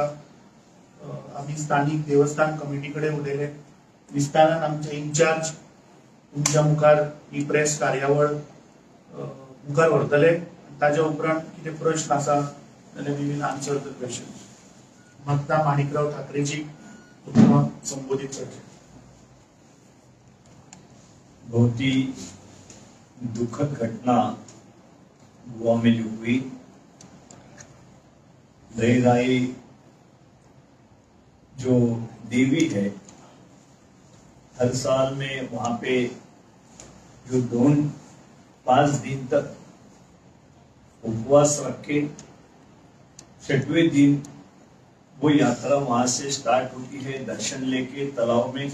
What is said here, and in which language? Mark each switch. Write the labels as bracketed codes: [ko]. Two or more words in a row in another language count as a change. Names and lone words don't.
[kok] आमी स्थानीक देवस्थान कमिटी कडेन उलयले, विस्तारान आमचे इन्चार्ज तुमच्या मुखार ही प्रेस कार्यावळ मुखार व्हरतले। ताच्या उपरांत कितें प्रश्न आसा जाल्यार [en] we will answer the question. [kok] मागता माणिकराव ठाकरेजी तुमकां संबोधित करचे। [hi] बहुत ही दुखद घटना गोवा में हुई। लहराई जो देवी है, हर साल में वहां पे जो 5 दिन तक उपवास रख के 6वें दिन वो यात्रा वहां से स्टार्ट होती है दर्शन लेके तालाब में।